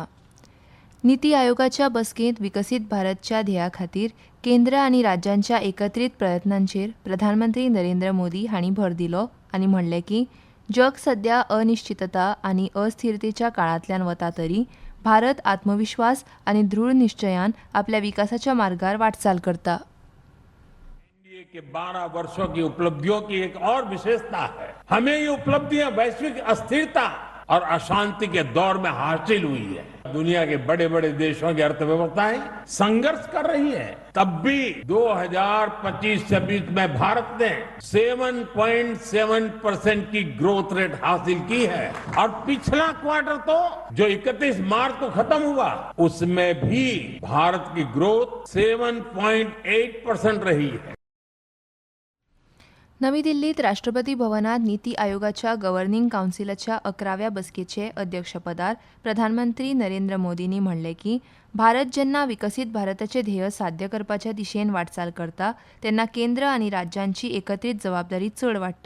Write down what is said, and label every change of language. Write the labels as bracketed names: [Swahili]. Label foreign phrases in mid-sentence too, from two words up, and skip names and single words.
[Konkani] नीती आयोगाच्या बसकेंत विकसीत भारतच्या ध्येया खातीर केंद्र आनी राज्यांच्या एकत्रीत प्रयत्नांचेर प्रधानमंत्री नरेंद्र मोदी हांणी भर दिलो आनी म्हणलें की जग सध्या अनिश्चितता आनी अस्थिरतेच्या काळांतल्यान वता तरी भारत आत्मविश्वास आनी दृढ निश्चयान आपल्या विकासाच्या मार्गार वाटचाल करता. [Hindi] एनडीए के 12 वर्षों की उपलब्धियों की एक और विशेषता है. हमें ये उपलब्धियां वैश्विक अस्थिरता और अशांति के दौर में हासिल हुई है. दुनिया के बड़े बड़े देशों की अर्थव्यवस्थाएं संघर्ष कर रही है. तब भी 2025-26 में भारत ने 7.7% की [English] growth rate [Hindi] हासिल की है और पिछला क्वार्टर तो जो 31 मार्च को खत्म हुआ उसमें भी भारत की ग्रोथ 7.8% रही है. [Konkani] नवी दिल्लीत राष्ट्रपती भवनात नीती आयोगाच्या [English] governing councilाच्या [Konkani] 11व्या बसकेचे अध्यक्षपदार प्रधानमंत्री नरेंद्र मोदींनी म्हणलें की भारत जेन्ना विकसीत भारताचे ध्येय साध्य करपाच्या दिशेन वाटचाल करता तेन्ना केंद्र आनी राज्यांची एकत्रीत जबाबदारी चड वाडटा.